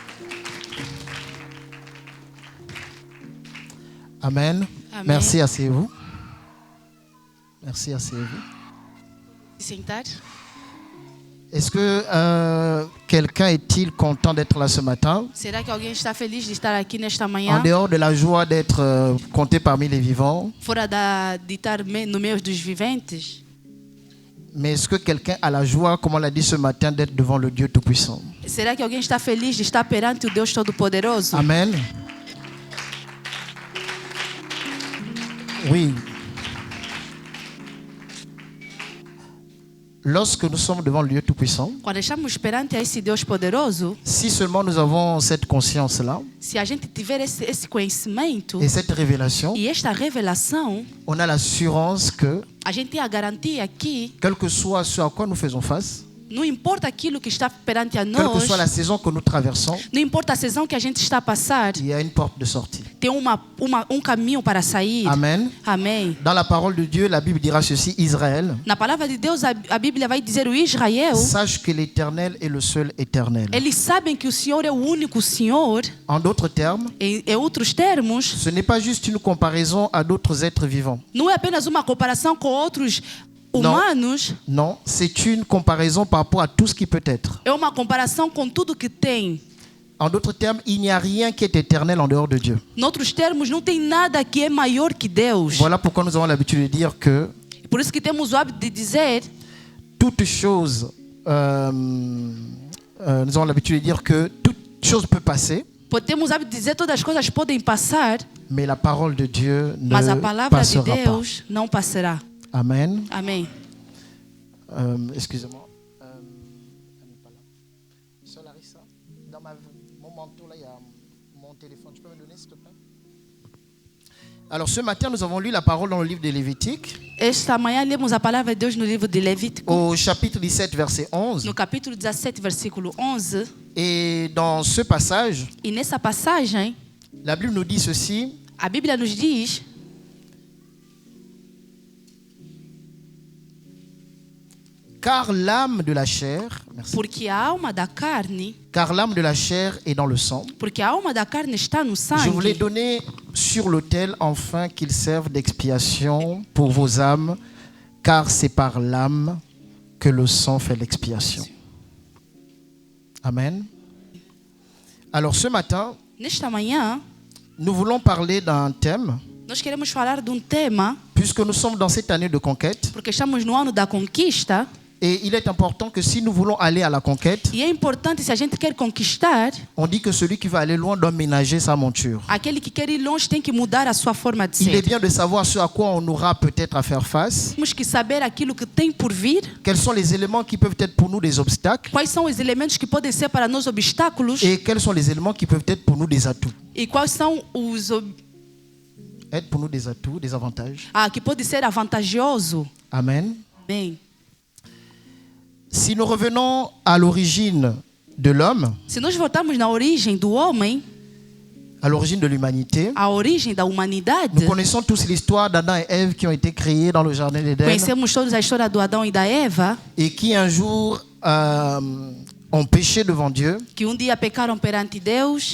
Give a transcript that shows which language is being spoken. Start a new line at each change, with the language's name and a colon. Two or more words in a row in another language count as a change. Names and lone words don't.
French: Amen. Amen. Merci, asseyez-vous. Merci, asseyez-vous.
Portuguese: Sentar.
French: Est-ce que quelqu'un est-il content d'être là ce matin?
Portuguese: Será que alguém está feliz de estar aqui nesta
French: En
Portuguese: manhã?
French: dehors de la joie d'être compté parmi les vivants,
Portuguese: Fora de estar no meio dos viventes?
French: mais est-ce que quelqu'un a la joie, comme on l'a dit ce matin, d'être devant le Dieu Tout-Puissant?
Portuguese: Será que alguém está feliz de estar perante o Deus Todo-Poderoso?
French: Amen. Oui. Lorsque nous sommes devant le Dieu Tout-Puissant,
Portuguese: Quando estamos perante esse Deus poderoso,
French: si seulement nous avons cette conscience-là
Portuguese: se a gente tiver esse conhecimento
French: et cette révélation,
Portuguese: e esta revelação,
French: on a l'assurance que,
Portuguese: a gente tem a garantia que
French: quel que soit ce à quoi nous faisons face,
Portuguese: não importa aquilo que está perante a
French: quelle que
Portuguese: nós,
French: soit la saison que nous traversons,
Portuguese: não importa a season que a gente está a passar,
French: il y a une porte de sortie.
Portuguese: tem caminho para sair.
French: Amen.
Portuguese: Amém.
French: Dans la parole de Dieu, la Bible dira ceci: Israël,
Portuguese: Na palavra de Deus, a Bíblia vai dizer o Israel,
French: sache que l'Éternel est le seul éternel.
Portuguese: eles sabem que o Senhor é o único Senhor.
French: En d'autres termes,
Portuguese: Em outros termos,
French: ce n'est pas juste une comparaison à d'autres êtres vivants.
Portuguese: não é apenas uma comparação com outros humanos,
French: Non, c'est une comparaison par rapport à tout ce qui peut être.
Portuguese: é uma comparação com tudo que tem.
French: En d'autres termes, il n'y a rien qui est éternel en dehors de Dieu.
Portuguese: Noutros termos, não tem nada que é maior que Deus.
French: Voilà pourquoi nous avons l'habitude de dire que
Portuguese: Por isso que temos o hábito de dizer,
French: toute chose, nous avons l'habitude de dire que toute chose peut passer,
Portuguese: temos o hábito de dizer todas as coisas podem passar,
French: mais la parole de Dieu ne
Portuguese: mas a palavra de
French: passera pas.
Portuguese: Deus não passará.
French: Amen.
Portuguese: Amém.
French: Excusez-moi. Elle n'est pas là. Sœur Larissa, dans mon manteau, là, il y a mon téléphone. Tu peux me donner, s'il te plaît? Alors, ce matin, nous avons lu la parole dans le livre de Lévitique,
Portuguese: Esta manhã lemos a palavra de Deus no livro de Levítico,
French: au chapitre 17, verset 11.
Portuguese: no capítulo 17, versículo 11.
French: Et dans ce passage,
Portuguese: E nessa passagem,
French: la Bible nous dit ceci:
Portuguese: a Bíblia nos diz,
French: car l'âme de la chair, merci,
Portuguese: porque a alma da carne,
French: car l'âme de la chair est dans le sang.
Portuguese: porque a alma da carne está no
French: Je vous l'ai
Portuguese: sangue.
French: donné sur l'autel afin qu'il serve d'expiation pour vos âmes, car c'est par l'âme que le sang fait l'expiation. Amen. Alors ce matin,
Portuguese: Nesta manhã,
French: nous voulons parler d'un thème,
Portuguese: nós queremos falar de um tema,
French: puisque nous sommes dans cette année de conquête.
Portuguese: porque estamos no ano da conquista,
French: Et il est important que si nous voulons aller à la conquête,
Portuguese: e é importante, se a gente quer conquistar,
French: on dit que celui qui va aller loin doit ménager sa monture.
Portuguese: aquele que quer ir longe tem que mudar a sua forma de
French: Il est
Portuguese: ser.
French: bien de savoir ce à quoi on aura peut-être à faire face,
Portuguese: Temos que saber aquilo que tem por vir,
French: quels sont les éléments qui peuvent être pour nous des obstacles,
Portuguese: quais são os elementos que podem ser para nós obstáculos
French: et quels sont les éléments qui peuvent être pour nous des atouts.
Portuguese: e quais são os
French: Être pour nous des atouts, des avantages.
Portuguese: que pode ser avantajoso.
French: Amen.
Portuguese: Bem,
French: Si nous revenons à l'origine de l'homme,
Portuguese: se nós voltarmos na origem do homem,
French: à l'origine de l'humanité,
Portuguese: a origem da humanidade,
French: nous connaissons tous l'histoire d'Adam et Ève qui ont été créés dans le jardin d'Éden
Portuguese: conhecemos todos a história do Adão e da Eva,
French: et qui un jour ont péché devant Dieu.
Portuguese: que dia pecaram perante Deus,